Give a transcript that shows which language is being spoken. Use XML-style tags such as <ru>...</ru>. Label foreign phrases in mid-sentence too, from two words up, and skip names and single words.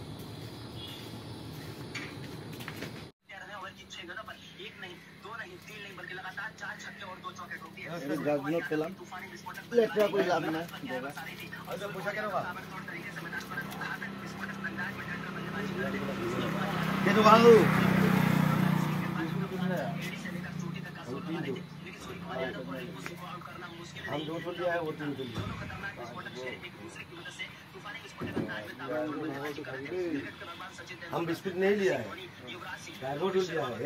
<as>ডাষ্টবিনত পেলাম, লেতেৰা কৰি লাভ নাই। সেইটো ভালো</as> <hi>हम बिस्कुट नहीं लिया है, ड्राइवर को लिया है।</hi>